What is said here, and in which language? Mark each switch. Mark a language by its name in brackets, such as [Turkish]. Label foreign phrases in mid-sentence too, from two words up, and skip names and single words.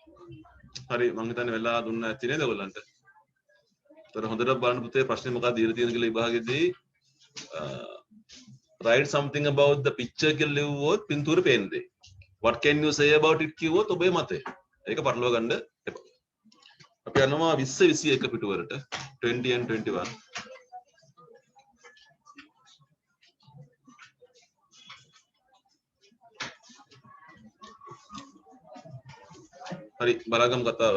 [Sinhala] හරි මම හිතන්නේ වෙලා දුන්න ඇති නේද ඔයගලන්ට. ඒතර හොඳට බලන්න පුතේ ප්‍රශ්නේ මොකක්ද දීලා තියෙන කියලා විභාගෙදී [English] write something about the picture [Sinhala] කියලා ලිව්වොත් පින්තූරේ පේන්නේ. [English] What can you say about it [Sinhala] කිව්වොත් ඔබේ මතය. ඒක පටලවා ගන්න එපා. අපි යනවා 20 21 පිටුවරට 20 and 21. හරි බලාගමු කතාව.